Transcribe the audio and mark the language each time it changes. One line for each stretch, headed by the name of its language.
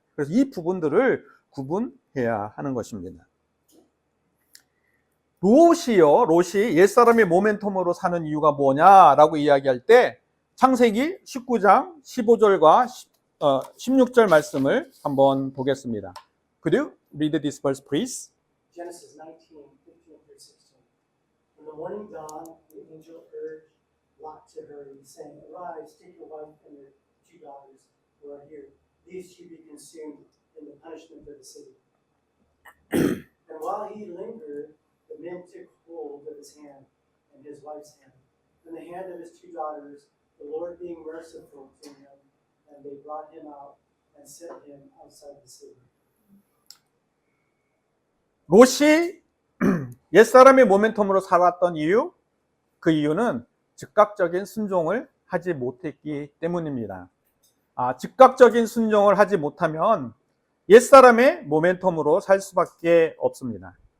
Korean: 그래서 이 부분들을 구분해야 하는 것입니다. 롯이 옛사람의 모멘텀으로 사는 이유가 뭐냐라고 이야기할 때 창세기 19장 15절과 16절 말씀을 한번 보겠습니다.
English: Could you read this verse, please? Genesis 19:15 through 16. When the morning dawned, the angel urged Lot to hurry, saying, "Arise, take your wife and your 2 daughters who are here. These should be consumed in the punishment of the city." And while he lingered, the men took hold of his hand and his wife's hand, and the hand of his 2 daughters, the Lord being merciful to him, and they brought him out and set him outside the city.
Korean: 롯이 옛사람의 모멘텀으로 살았던 이유, 그 이유는 즉각적인 순종을 하지 못했기 때문입니다. 즉각적인 순종을 하지 못하면 옛사람의 모멘텀으로 살 수밖에 없습니다.